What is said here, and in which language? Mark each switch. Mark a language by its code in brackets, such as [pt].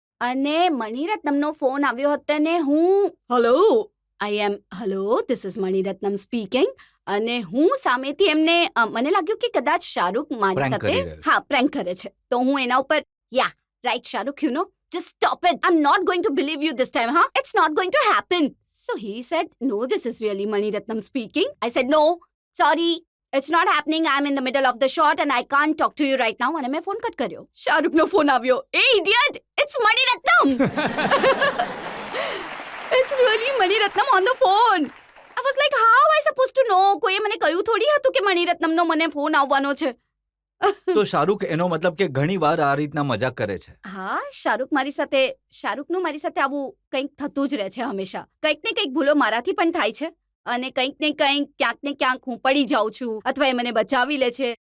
[gu] અને મણિરત્નમનો ફોન આવ્યો હતો ને હું [en] Hello this is Maniratnam speaking. [gu] અને હું સામેથી એમને મને લાગ્યું કે કદાચ શાહરૂખ મારી Prank કરી સાથે રહ્યો છે. પ્રેન્ક કરે છે. તો હું એના ઉપર [en] Yeah right Shahrukh just stop it. I'm not going to believe you this time, huh? It's not going to happen. So he said, no, this is really Maniratnam speaking. I said, no, sorry. It's not happening. I'm in the middle of the shot and I can't talk to you right now. [gu] અને મેં phone cut કર્યો. શાહરૂખનો phone આવ્યો. [en] Hey, idiot! It's Maniratnam! It's really Maniratnam on the phone. I was like, how am I supposed to know? [gu] કોઈએ મને કહ્યું થોડી હતું કે મણિરત્નમનો મને ફોન આવવાનો છે. તો શાહરૂખ એનો મતલબ કે ઘણી વાર આ રીતના મજાક કરે છે. હા, શાહરૂખનું મારી સાથે આવું કંઈક થતું જ રહે છે હંમેશા. કંઈક ને કંઈક ભૂલો મારાથી પણ થાય છે અને કંઈક ને કંઈક ક્યાંક ને ક્યાંક હું પડી જાઉં છું અથવા એ મને બચાવી લે છે.